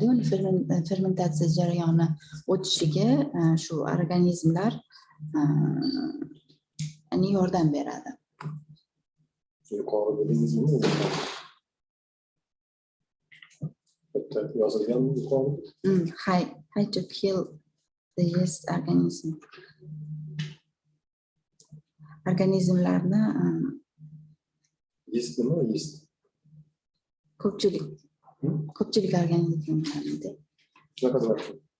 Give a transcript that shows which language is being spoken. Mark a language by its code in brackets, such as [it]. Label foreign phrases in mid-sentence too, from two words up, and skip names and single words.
[uz] Uni fermentatsiya jarayoni o'tishiga shu organizmlar yordam beradi. Yuqori dedingizmi? Bitta yozilganmi yuqori? [en] How to kill the yeast organism. [uz] Organizmlarni Yeast nima? Yeast. ko'pchilik organizmlarni Shunaqa deyapti.